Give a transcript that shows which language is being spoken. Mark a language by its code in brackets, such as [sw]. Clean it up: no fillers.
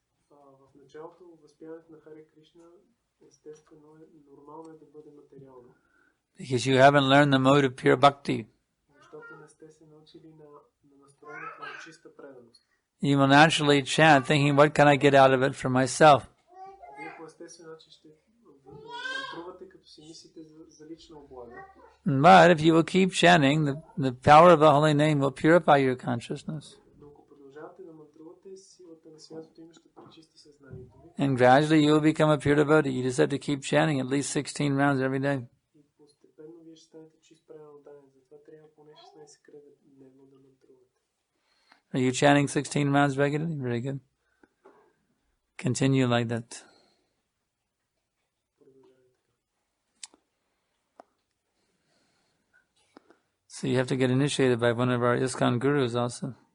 [bg] В началото възпяването на Харе Кришна естествено е нормално да бъде материално. [en] Because you haven't learned the mode of pure bhakti. [bg] Защото не сте се научили на настроението на чиста преданост. [en] You will naturally chant thinking, what can I get out of it for myself? [bg] Вие по естествен начин ще мантрувате, като си мислите за лична облага. [en] But if you will keep chanting, the power of the holy name will purify your consciousness. [bg] Но ако продължавате да мантрувате, силата на святото име ще пречисти съзнанието ви. [en] And gradually you will become a pure devotee. You just have to keep chanting at least 16 rounds every day. [bg] И постепенно вие ще станете чист преданодайен. Затова трябва поне 16 кръга дневно да мантрувате. [en] Are you chanting 16 rounds regularly? Very good. Continue like that. So you have to get initiated by one of our ISKCON gurus also.